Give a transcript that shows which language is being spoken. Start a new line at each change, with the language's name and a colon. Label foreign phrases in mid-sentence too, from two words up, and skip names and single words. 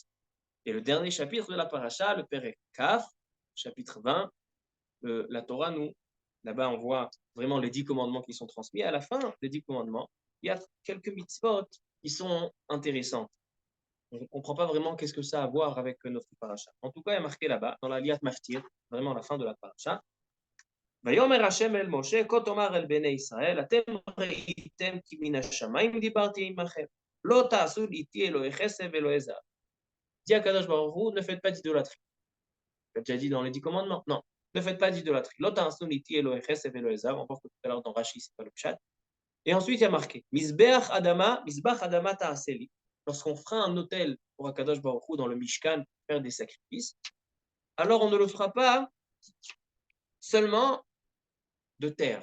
French: Et le dernier chapitre de la paracha, le Perek Kaf, chapitre 20, la Torah nous, là-bas on voit vraiment les 10 commandements qui sont transmis. À la fin des 10 commandements, il y a quelques mitzvot qui sont intéressantes. On ne comprend pas vraiment qu'est-ce que ça a à voir avec notre paracha. En tout cas, il y a marqué là-bas, dans la Liat Maftir, vraiment à la fin de la paracha,
Hebrew: ויאמר השם אל משה, כה תאמר אל בני ישראל, אתם ראיתם כי מן השמיים דיברתי עמכם, לא תעשו איתי אלוהי חסד ואלוהי זהב.
French: Dit à
Hebrew: קדוש ברוך הוא,
French: ne faites pas d'idolâtrie. Comme tu as dit dans les 10 commandements, non, ne faites pas d'idolâtrie.
Hebrew: לא תעשו איתי אלוהי חסד ואלוהי זהב,
French: on voit tout à l'heure dans Rashi, c'est pas le pshat. Et ensuite, il y a marqué,
Hebrew: מזבח אדמה תעשה לי.
French: Lorsqu'on fera un autel pour
Hebrew: הקדוש ברוך הוא
French: dans le Mishkan pour faire des sacrifices, alors on ne le fera pas seulement de terre.